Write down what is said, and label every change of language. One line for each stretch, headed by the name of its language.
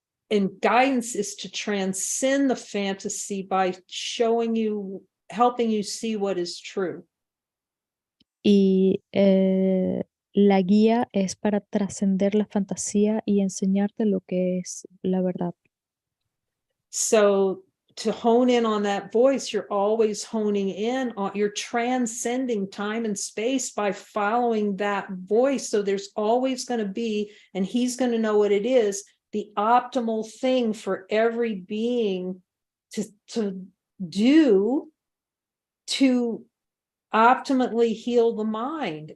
English: And guidance is to transcend the fantasy by showing you, helping you see what is true.
Spanish: Y la guía es para trascender la fantasía y enseñarte lo que es la verdad.
English: So to hone in on that voice, you're always honing in on, you're transcending time and space by following that voice. So there's always going to be, and he's going to know what it is, the optimal thing for every being to do to optimally heal the mind.